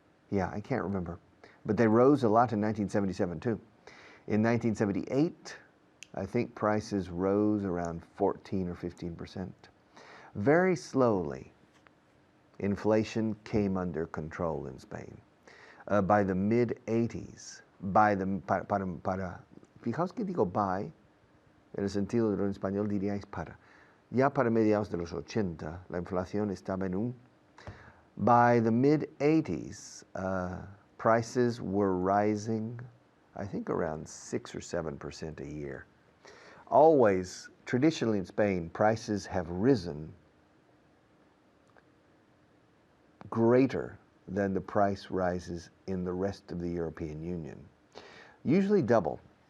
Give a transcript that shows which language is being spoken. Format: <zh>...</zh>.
<en>Yeah, I can't remember. But they rose a lot in 1977 too. In 1978, I think prices rose around 14 or 15%. Very slowly, inflation came under control in Spain. By the mid-80s,</en> <es>fijaos que digo by, en el sentido de lo en español diríais para. Ya para mediados de los 80, la inflación estaba en un.</es> <en>By the mid-80s, prices were rising, I think around 6 or 7% a year. Always, traditionally in Spain, prices have risen greater than the price rises in the rest of the European Union. Usually double.</en>